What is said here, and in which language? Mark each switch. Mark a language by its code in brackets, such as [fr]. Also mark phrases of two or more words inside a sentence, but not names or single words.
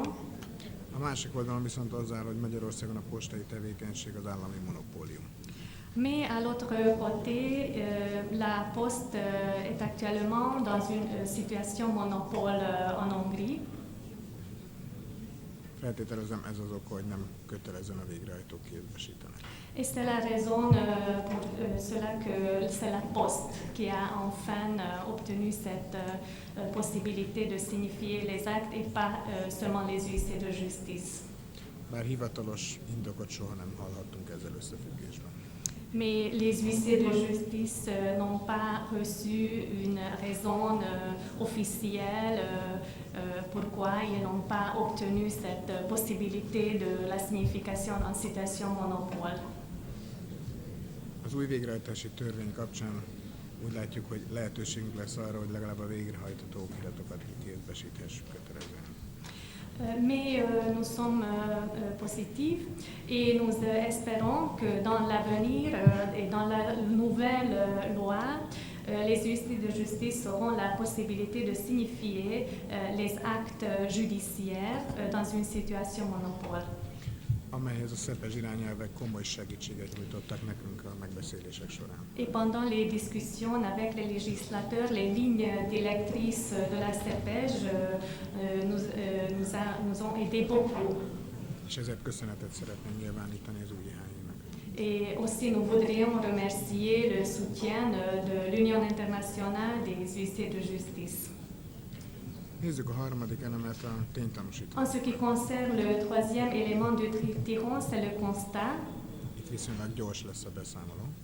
[hu] A másik oldalon viszont az áll, hogy Magyarországon a postai tevékenység az állami monopólium. [fr] Mais à l'autre côté, la Poste est actuellement dans une situation monopole en Hongrie. [hu] Feltételezem ez az oka, hogy nem kötelezően a végrehajtók kézbesítenek. [fr] Et c'est la raison pour cela que c'est la Poste qui a enfin obtenu cette possibilité de signifier les actes et pas seulement les huissiers de justice. [hu] Bár hivatalos indokot soha nem hallhattunk ezzel összefüggésben. [fr] Mais les huissiers de justice n'ont pas reçu une raison officielle pourquoi ils n'ont pas obtenu cette possibilité de la signification en citation monopole. [hu] Az új végrehajtási törvény kapcsán úgy látjuk, hogy lehetőségünk lesz arra, hogy legalább a végrehajtható okiratokat kikézbesíthessük kötelezően. [fr] Mais nous sommes positifs et nous espérons que dans l'avenir et dans la nouvelle loi, les huissiers de justice auront la possibilité de signifier les actes judiciaires dans une situation monopole. [hu] Amelyhez a SZEPES irányelvek komoly segítséget nyújtottak nekünk a megbeszélések során. [fr] Et pendant les discussions avec les législateurs, les lignes directrices de la CEPEJ nous ont aidé beaucoup. [hu] És ezért köszönetet szeretném nyilvánítani az UJH-nak. [fr] Et aussi nous voudrions remercier le soutien de l'Union internationale des huissiers de justice. [hu] Nézzük a harmadik elemet, a ténytanúsítványt. [fr] En ce qui concerne le troisième élément du triptychon, c'est le constat. [hu] Itt viszonylag gyors lesz a beszámoló.